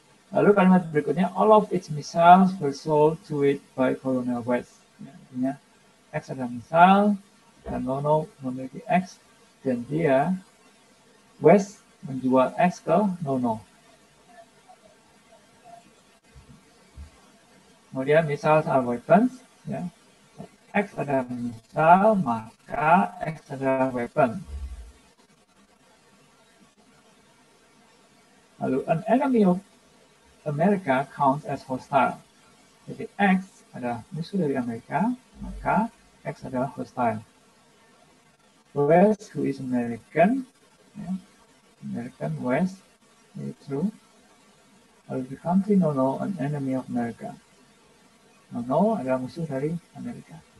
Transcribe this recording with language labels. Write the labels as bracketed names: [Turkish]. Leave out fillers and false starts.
[Indonesian] Lalu kalimat berikutnya, [English] all of its missiles were sold to it by Colonel West. [Indonesian] Artinya X adalah missile dan Nono memiliki X dan dia West menjual X ke Nono. Kemudian [English] missiles are weapons. [Indonesian] Ya. X adalah missile, maka X adalah weapon. Lalu [English] an enemy of America counts as hostile. [Indonesian] Jadi X adalah musuh dari Amerika, maka X adalah hostile. [English] West, who is American, ya. American West, [Indonesian] ini true. Lalu [English] the country Nono, an enemy of America. [Indonesian] Nono adalah musuh dari Amerika.